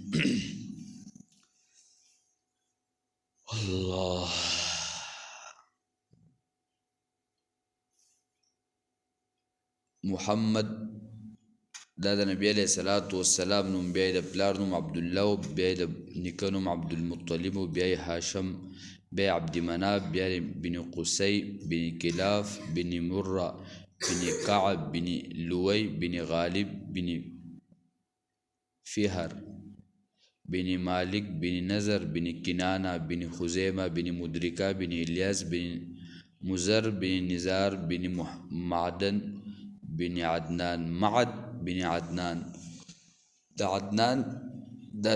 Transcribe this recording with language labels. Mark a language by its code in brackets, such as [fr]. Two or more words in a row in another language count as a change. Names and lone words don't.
[ps] الله محمد دا د نبی علیہ السلام نوم بیا د پلار نوم عبدالله بیا د نیکه نوم عبدالمطلب بیا هاشم بیا عبد مناف بیا بن قصی بن کلاف بن مرہ بن کعب بن لوی بن غالب بن فہر بن مالک بن نظر بن کنانہ بن خزیمہ بن مدرکہ بن الیاس بن مزر بن نزار بن معدن بن عدنان معد بن عدنان د عدنان دا